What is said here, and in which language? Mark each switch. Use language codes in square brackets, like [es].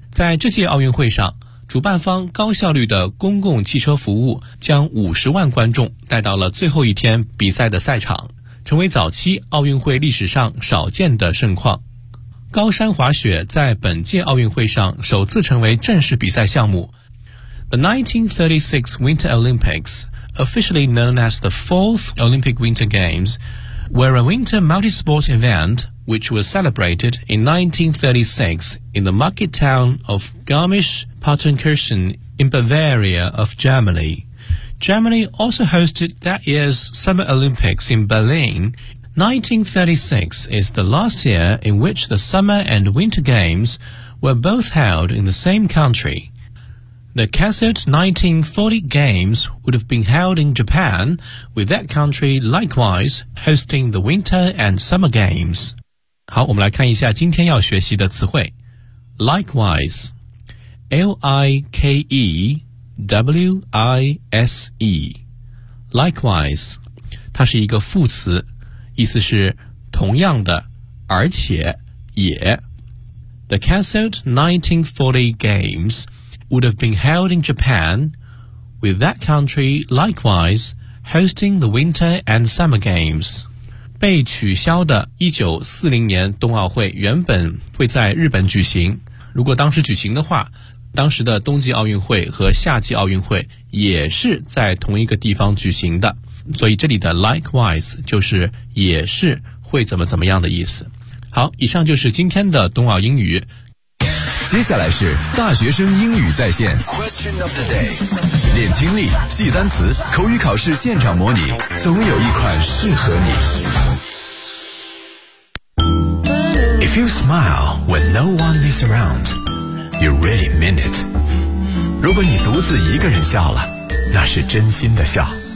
[zh] 在这届奥运会上，主办方高效率的公共汽车服务将50万观众带到了最后一天比赛的赛场，成为早期奥运会历史上少见的盛况。高山滑雪在本届奥运会上首次成为正式比赛项目。 [en] The 1936 Winter Olympics, officially known as the 4th Olympic Winter Games, were a winter multi-sport event which was celebrated in 1936 in the market town of Garmisch-Partenkirchen in Bavaria of Germany. Germany also hosted that year's Summer Olympics in Berlin. 1936 is the last year in which the Summer and Winter Games were both held in the same country. The Kassert 1940 Games would have been held in Japan, with that country likewise hosting the Winter and Summer Games. [zh] 好，我们来看一下今天要学习的词汇。 Likewise, L-I-K-E-W-I-S-E, likewise, 它是一个副词，意思是同样的，而且也。 [en] The cancelled 1940 Games would have been held in Japan, with that country likewise hosting the Winter and Summer Games. [zh] 被取消的1940年冬奥会原本会在日本举行，如果当时举行的话，当时的冬季奥运会和夏季奥运会也是在同一个地方举行的，所以这里的 likewise 就是也是会怎么怎么样的意思。好，以上就是今天的冬奥英语。接下来是大学生英语在线 [en] Question of the day， [zh] 练听力，记单词，口语考试现场模拟，总有一款适合你。 [en] If you smile when no one is around, you really mean it。 [zh] 如果你独自一个人笑了，那是真心的笑。